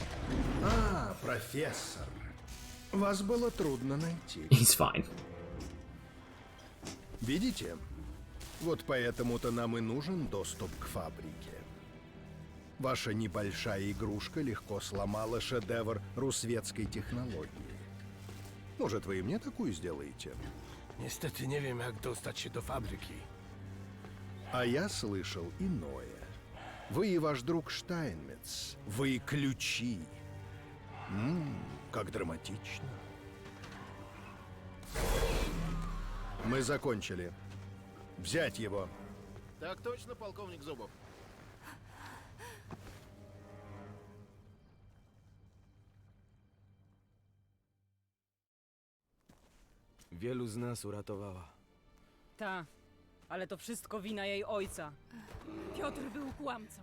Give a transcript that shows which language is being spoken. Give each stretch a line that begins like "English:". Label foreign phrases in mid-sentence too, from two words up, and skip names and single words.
Russian: А, профессор. Вас было трудно найти.
English: He's fine.
Russian: Видите? Вот поэтому-то нам и нужен доступ к фабрике. Ваша небольшая игрушка легко сломала шедевр русветской технологии. Может, вы и мне такую сделаете?
Polish: Niestety nie wiem, jak dostać się do fabryki.
Russian: А я слышал иное. Вы и ваш друг Штайнмец. Вы ключи. Как драматично. Мы закончили. Взять его. Так точно, полковник Зубов.
Polish: Wielu z nas uratowała. Ta, ale to wszystko wina jej ojca. Piotr był kłamcą.